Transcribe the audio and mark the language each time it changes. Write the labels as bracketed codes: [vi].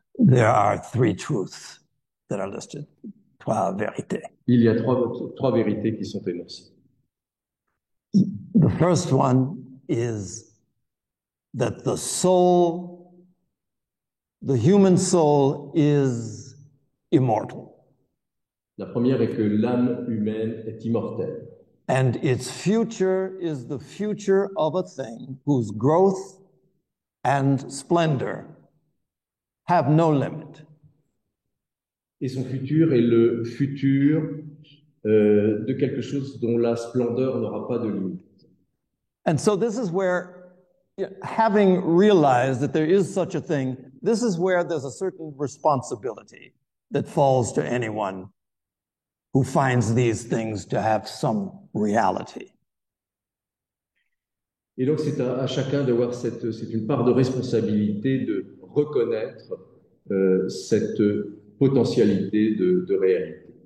[en] There are 3 truths that are listed. [fr] 3 vérités. Il y a trois vérités qui sont énoncées. [en] The first one is that the soul, the human soul, is immortal. [fr] La première est que l'âme humaine est immortelle. [en] And its future is the future of a thing whose growth and splendor have no limit. [fr] Et son futur est le futur de quelque chose dont la splendeur n'aura pas de limite. [en] And so this is where, having realized that there is such a thing, this is where there's a certain responsibility that falls to anyone who finds these things to have some reality. [fr] Et donc c'est à chacun d'avoir c'est une part de responsabilité de reconnaître cette potentialité de réalité.